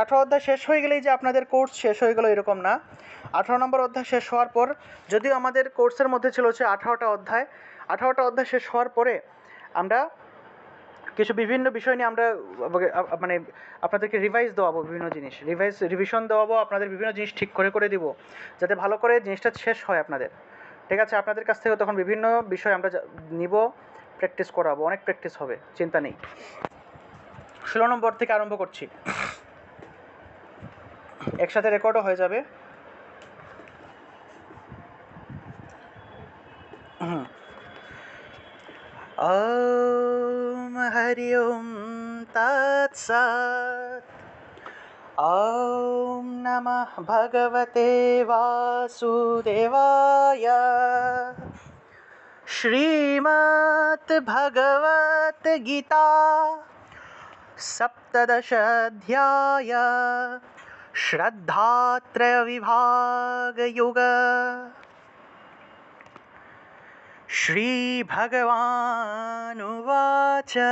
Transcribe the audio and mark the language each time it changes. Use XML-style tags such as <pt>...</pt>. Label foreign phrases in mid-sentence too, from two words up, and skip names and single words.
<bn>18 অধ্যায় শেষ হয়ে গেলেই যে আপনাদের কোর্স শেষ হয়ে গেল এরকম না। 18 নম্বর অধ্যায় শেষ হওয়ার পর, যদিও আমাদের কোর্সের মধ্যে ছিল হচ্ছে 18টা অধ্যায়, 18টা অধ্যায় শেষ হওয়ার পরে আমরা কিছু বিভিন্ন বিষয় নিয়ে আমরা মানে আপনাদেরকে রিভাইজ দেওয়াবো, বিভিন্ন জিনিস রিভিশন দেওয়াবো, আপনাদের বিভিন্ন জিনিস ঠিক করে দিব, যাতে ভালো করে জিনিসটা শেষ হয় আপনাদের, ঠিক আছে? আপনাদের কাছ থেকে তখন বিভিন্ন বিষয় আমরা নিব, প্র্যাকটিস করাবো, অনেক প্র্যাকটিস হবে, চিন্তা নেই। 16 নম্বর থেকে আরম্ভ করছি, একসাথে রেকর্ডও হয়ে যাবে।</bn> <sa>ওম হরি ওম তৎসৎ। ওম নমঃ ভগবতে বাসুদেবায়। শ্রীমদ্ ভগবত গীতা সপ্তদশ অধ্যায় শ্রদ্ধাত্রয় বিভাগ যোগ। শ্রী ভগবানুবাচ</sa>